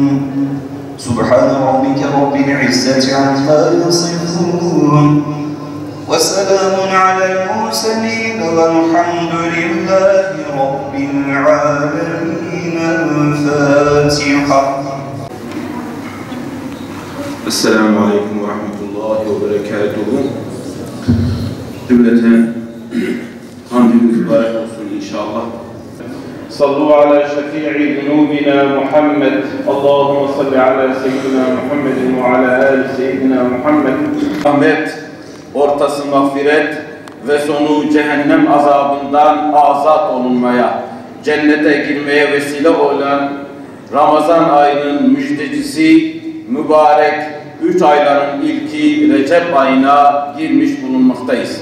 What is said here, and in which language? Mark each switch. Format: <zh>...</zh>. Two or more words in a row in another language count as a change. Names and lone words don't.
<ar>سبحان ربك رب العزة عما يصفون وسلام على المرسلين والحمد لله رب العالمين. الفاتحة. السلام عليكم ورحمة الله وبركاته.</ar> <tr>Cümleten hamdülillah mübarek olsun inşallah.</tr> <ar>صلوا على شفيع ذنوبنا محمد. اللهم صل على سيدنا محمد وعلى آل سيدنا محمد.</ar> <tr>Rahmet, ortası mağfiret ve sonu cehennem azabından azat olunmaya, cennete girmeye vesile olan Ramazan ayının müjdecisi mübarek 3 ayların ilki Recep ayına girmiş bulunmaktayız.</tr>